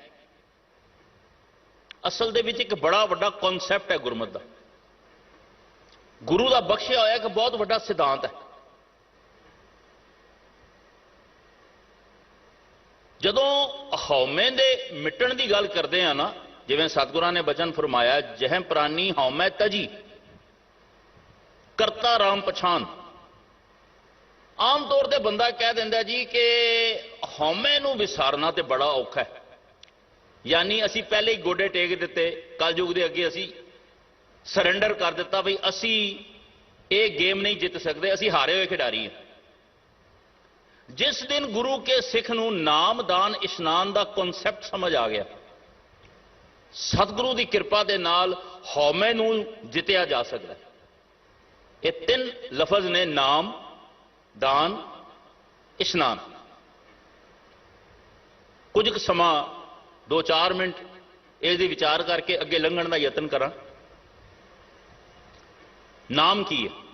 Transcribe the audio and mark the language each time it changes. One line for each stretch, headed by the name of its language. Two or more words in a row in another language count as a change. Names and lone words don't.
Punjabi: ਅਸਲ ਦੇ ਵਿੱਚ ਇੱਕ ਬੜਾ ਵੱਡਾ ਕਨਸੈਪਟ ਹੈ ਗੁਰਮਤ ਦਾ। ਗੁਰੂ ਦਾ ਬਖਸ਼ਿਆ ਹੋਇਆ ਇੱਕ ਬਹੁਤ ਵੱਡਾ ਸਿਧਾਂਤ ਹੈ। ਜਦੋਂ ਹਉਮੈ ਦੇ ਮਿਟਣ ਦੀ ਗੱਲ ਕਰਦੇ ਆ ਨਾ ਜਿਵੇਂ ਸਤਗੁਰਾਂ ਨੇ ਬਚਨ ਫਰਮਾਇਆ, ਜਹ ਪ੍ਰਾਣੀ ਹਉਮੈ ਤਜੀ ਕਰਤਾ ਰਾਮ ਪਛਾਨ। ਆਮ ਤੌਰ ਪਰ ਬੰਦਾ ਕਹਿ ਦਿੰਦਾ ਜੀ ਕਿ ਹਉਮੈ ਨੂੰ ਵਿਸਾਰਨਾ ਤੋ ਬੜਾ ਔਖਾ ਹੈ, ਯਾਨੀ ਅਸੀਂ ਪਹਿਲੇ ਹੀ ਗੋਡੇ ਟੇਕ ਦਿੱਤੇ, ਕਲਯੁਗ ਕੇ ਅੱਗੇ ਅਸੀਂ ਸਰੰਡਰ ਕਰ ਦਿੱਤਾ ਬਈ ਅਸੀਂ ਯੇ ਗੇਮ ਨਹੀਂ ਜਿੱਤ ਸਕਤੇ, ਅਸੀਂ ਹਾਰੇ ਹੋਏ ਖਿਡਾਰੀ ਹੈਂ। ਜਿਸ ਦਿਨ ਗੁਰੂ ਕੇ ਸਿੱਖ ਨੂੰ ਨਾਮ ਦਾਨ ਇਸ਼ਨਾਨ ਕਾ ਕੌਂਸੈਪਟ ਸਮਝ ਆ ਗਿਆ, ਸਤਿਗੁਰੂ ਕੀ ਕਿਰਪਾ ਕੇ ਨਾਲ ਹਉਮੈ ਨੂੰ ਜਿੱਤਿਆ ਜਾ ਸਕਤਾ ਹੈ। ਯੇ ਤੀਨ ਲਫ਼ਜ਼ ਨੇ, ਨਾਮ ਦਾਨ ਇਸ਼ਨਾਨ। ਕੁਛ ਸਮਾ 2-4 ਮਿੰਟ ਇਸਕੀ ਵਿਚਾਰ ਕਰਕੇ ਅੱਗੇ ਲੰਘਣ ਕਾ ਯਤਨ ਕਰਾ। ਨਾਮ ਕੀ ਹੈ?